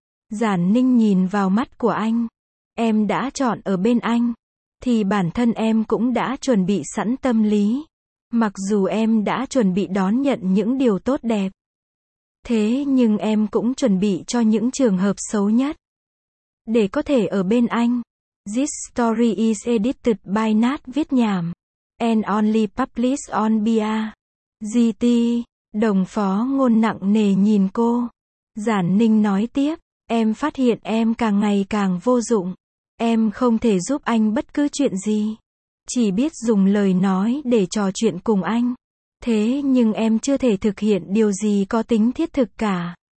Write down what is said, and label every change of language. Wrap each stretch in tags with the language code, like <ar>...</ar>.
<vi>Giản Ninh nhìn vào mắt của anh. Em đã chọn ở bên anh, thì bản thân em cũng đã chuẩn bị sẵn tâm lý. Mặc dù em đã chuẩn bị đón nhận những điều tốt đẹp, thế nhưng em cũng chuẩn bị cho những trường hợp xấu nhất, để có thể ở bên anh.</vi> <en>This story is edited by Nat viết nhảm. And only published on BR. GT.</en> <vi>Đồng Phó Ngôn nặng nề nhìn cô. Giản Ninh nói tiếp. Em phát hiện em càng ngày càng vô dụng. Em không thể giúp anh bất cứ chuyện gì. Chỉ biết dùng lời nói để trò chuyện cùng anh. Thế nhưng em chưa thể thực hiện điều gì có tính thiết thực cả.</vi>